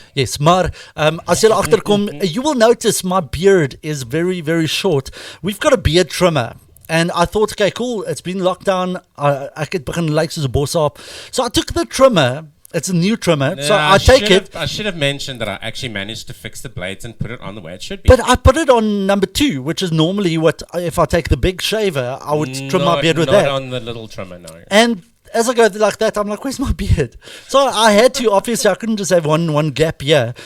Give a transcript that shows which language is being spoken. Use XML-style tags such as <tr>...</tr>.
<en>Yes,</en> <af>maar as jy agterkom,</af> <en>you will notice my beard is very, very short. We've got a beard trimmer. And I thought, okay, cool, it's been locked down.</en> <af>Ek het begin lyk soos 'n bosaap.</af> <en>So I took the trimmer. It's a new trimmer, so I take it. I should have mentioned that I actually managed to fix the blades and put it on the way it should be. But I put it on number 2, which is normally what, if I take the big shaver, I would trim my beard with that. Not on the little trimmer, no. And as I go like that, I'm like, where's my beard? So I had to, obviously I couldn't just have one gap here.</en>